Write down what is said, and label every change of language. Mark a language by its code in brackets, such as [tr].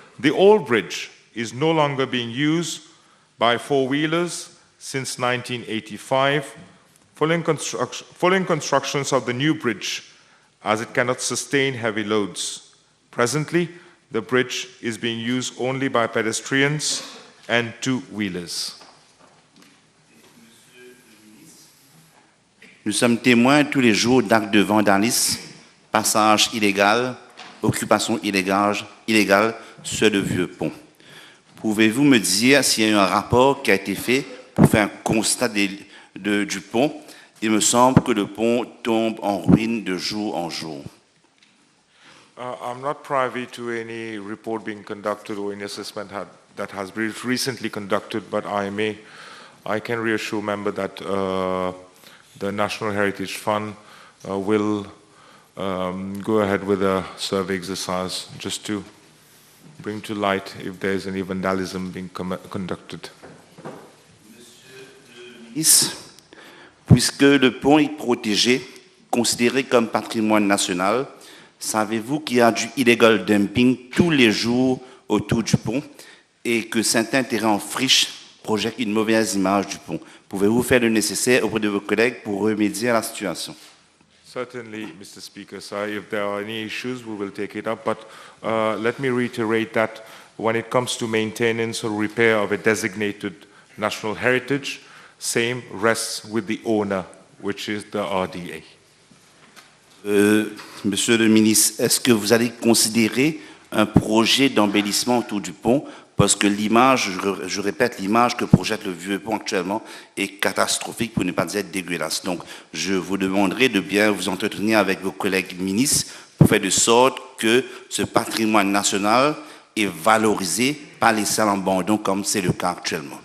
[en] The old bridge is no longer being used by four-wheelers since 1985, following constructions of the new bridge, as it cannot sustain heavy loads. Presently, the bridge is being used only by pedestrians and two-wheelers. [fr] Nous sommes témoins tous les jours d'actes de vandalisme, passage illégal, occupation illégale sur le vieux pont. Pouvez-vous me dire s'il y a eu un rapport qui a été fait pour faire un constat du pont? Il me semble que le pont tombe en ruine de jour en jour. [en] I'm not privy to any report being conducted or any assessment that has been recently conducted, but I can reassure members that the National Heritage Fund will go ahead with a survey exercise just to bring to light if there is any vandalism being conducted. [fr] Puisque le pont est protégé, considéré comme patrimoine national, savez-vous qu'il y a du [en] illegal dumping [fr] tous les jours autour du pont et que certains terrains en friche projettent une mauvaise image du pont? Pouvez-vous faire le nécessaire auprès de vos collègues pour remédier à la situation? [en] Certainly, Mr. Speaker, sir, if there are any issues, we will take it up. But let me reiterate that when it comes to maintenance or repair of a designated national heritage, same rests with the owner, which is the RDA. [fr] Monsieur le ministre, est-ce que vous allez considérer un projet d'embellissement autour du pont? Parce que l'image, je répète, l'image que projette le vieux pont actuellement est catastrophique, pour ne pas dire dégueulasse. Donc, je vous demanderai de bien vous entretenir avec vos collègues ministres pour faire de sorte que ce patrimoine national est valorisé, pas laissé à l'abandon comme c'est le cas actuellement.